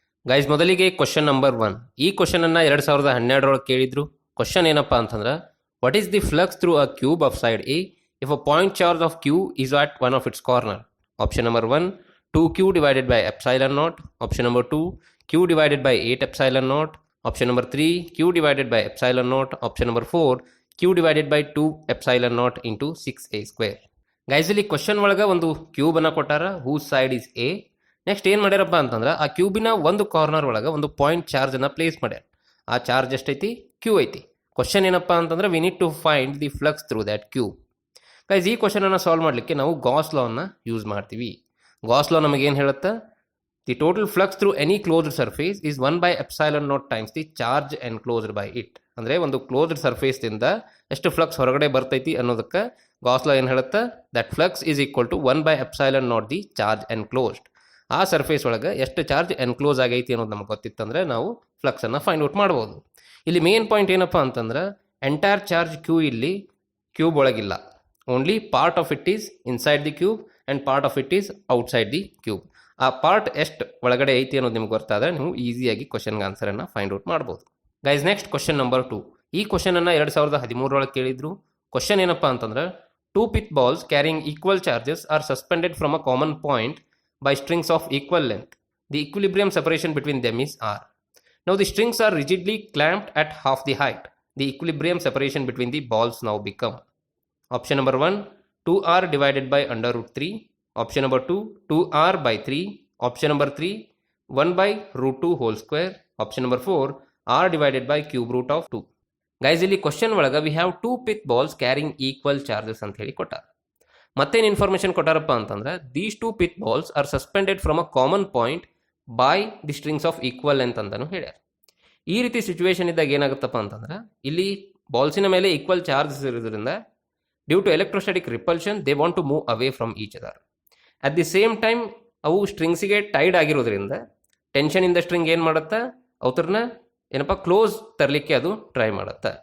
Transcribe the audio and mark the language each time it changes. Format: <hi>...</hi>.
<kn>Guys, ಮೊದಲಿಗೆ question number 1. ಈ question ಅನ್ನ 2012 ಒಳಗೆ ಕೇಳಿದ್ರು.</kn> <en>question</en> <kn>ಏನಪ್ಪಾ ಅಂತಂದ್ರೆ,</kn> <en>What is the flux through a cube of side a if a point charge of q is at one of its corner? Option number 1 2q divided by epsilon naught. Option number 2 q divided by 8 epsilon naught. Option number 3 q divided by epsilon naught. Option number 4 q divided by 2 epsilon naught into 6a square.</en> <kn>Guys, ಇಲ್ಲಿ question ಒಳಗೆ ಒಂದು cube ಅನ್ನ ಕೊಟ್ಟಾರ,</kn> <en>Whose side is a.</en> <kn>Next ಏನ್ ಮಾಡ್ಯಾರಪ್ಪ ಅಂತಂದ್ರೆ ಆ ಕ್ಯೂಬಿನ ಒಂದು corner ಒಳಗೆ ಒಂದು ಪಾಯಿಂಟ್ ಚಾರ್ಜ್ ಅನ್ನ ಪ್ಲೇಸ್ ಮಾಡ್ಯಾರ. ಆ ಚಾರ್ಜ್ ಎಷ್ಟೈತಿ? ಕ್ಯೂ ಐತಿ. ಕ್ವಶನ್ ಏನಪ್ಪಾ ಅಂತಂದ್ರೆ</kn> <en>We need to find the flux through that cube.</en> <kn>Guys, ಈ ಕ್ವಶನ್ ಅನ್ನ ಸಾಲ್ವ್ ಮಾಡ್ಲಿಕ್ಕೆ ನಾವು ಗಾಸ್ ಲಾ ಅನ್ನ ಯೂಸ್ ಮಾಡ್ತೀವಿ.</kn> <en>Gauss law</en> <kn>ನಮಗೆ ಏನು ಹೇಳುತ್ತೆ?</kn> <en>The total flux through any closed surface is 1/epsilon naught times the charge enclosed by it.</en> <kn>ಅಂದ್ರೆ ಒಂದು ಕ್ಲೋಸ್ಡ್ ಸರ್ಫೇಸ್ ದಿಂದ ಎಷ್ಟು ಫ್ಲಕ್ಸ್ ಹೊರಗಡೆ ಬರ್ತೈತಿ ಅನ್ನೋದಕ್ಕೆ ಗಾಸ್ ಲಾ ಏನು ಹೇಳುತ್ತೆ?</kn> <en>That flux is equal to 1/epsilon naught the charge enclosed.</en> <kn>ಆ ಸರ್ಫೇಸ್ ಒಳಗೆ ಎಷ್ಟು ಚಾರ್ಜ್ ಎನ್ಕ್ಲೋಸ್ ಆಗೈತಿ ಅನ್ನೋದು ನಮಗೆ ಗೊತ್ತಿತ್ತಂದ್ರೆ ನಾವು ಫ್ಲಕ್ಸ್ ಅನ್ನ ಫೈಂಡ್ ಔಟ್ ಮಾಡ್ಬೋದು. ಇಲ್ಲಿ ಮೇನ್ ಪಾಯಿಂಟ್ ಏನಪ್ಪಾ ಅಂತಂದ್ರೆ ಎಂಟೈರ್ ಚಾರ್ಜ್ ಕ್ಯೂ ಇಲ್ಲಿ cube ಒಳಗಿಲ್ಲ.</kn> <en>Only part of it is inside the cube and part of it is outside the cube.</en> <kn>ಆ ಪಾರ್ಟ್ ಎಷ್ಟು ಒಳಗಡೆ ಐತಿ ಅನ್ನೋದು ನಿಮ್ಗೆ ಗೊತ್ತಾದ್ರೆ ನೀವು ಈಸಿಯಾಗಿ ಕ್ವಶನ್ಗೆ ಆನ್ಸರ್ ಅನ್ನ ಫೈಂಡ್ ಔಟ್ ಮಾಡ್ಬೋದು. Guys, next question number 2. ಈ ಕ್ವಶನ್ ಅನ್ನ 2013 ಒಳಗೆ ಕೇಳಿದ್ರು.</kn> <en>question</en> <kn>ಏನಪ್ಪಾ ಅಂತಂದ್ರೆ</kn> <en>2 pith balls carrying equal charges are suspended from a common point by strings of equal length. The equilibrium separation between them is r. Now the strings are rigidly clamped at half the height. The equilibrium separation between the balls now become. Option number 1 2r divided by under root 3. Option number 2 2r by 3. Option number 3 1 by root 2 whole square. Option number 4 r divided by cube root of 2. Guys,</en> <kn>ಇಲ್ಲಿ question ಒಳಗೆ</kn> <en>we have 2 pith balls carrying equal charges</en> <kn>ಅಂತ ಹೇಳಿ ಕೊಟ್ಟಾರ. ಮತ್ತೇನು information ಕೊಟ್ಟಾರಪ್ಪ ಅಂತಂದ್ರೆ</kn> <en>these 2 pith balls are suspended from a common point by the strings of equal length</en> <kn>ಅಂತಾನು ಹೇಳ್ಯಾರ. ಈ ರೀತಿ ಸಿಚುವೇಶನ್ ಇದ್ದಾಗ ಏನಾಗುತ್ತಪ್ಪ ಅಂತಂದ್ರೆ ಇಲ್ಲಿ ಬಾಲ್ಸಿನ ಮೇಲೆ ಈಕ್ವಲ್ ಚಾರ್ಜಸ್ ಇರೋದ್ರಿಂದ</kn> <en>Due to electrostatic repulsion they want to move away from each other. At the same time</en> <kn>ಅವು ಸ್ಟ್ರಿಂಗ್ಸಿಗೆ ಟೈಡ್ ಆಗಿರೋದ್ರಿಂದ ಟೆನ್ಷನ್ ಇಂದ ಸ್ಟ್ರಿಂಗ್ ಏನು ಮಾಡುತ್ತಾ ಅವ್ರನ್ನ ಏನಪ್ಪ ಕ್ಲೋಸ್ ತರಲಿಕ್ಕೆ ಅದು ಟ್ರೈ ಮಾಡುತ್ತಾ.</kn>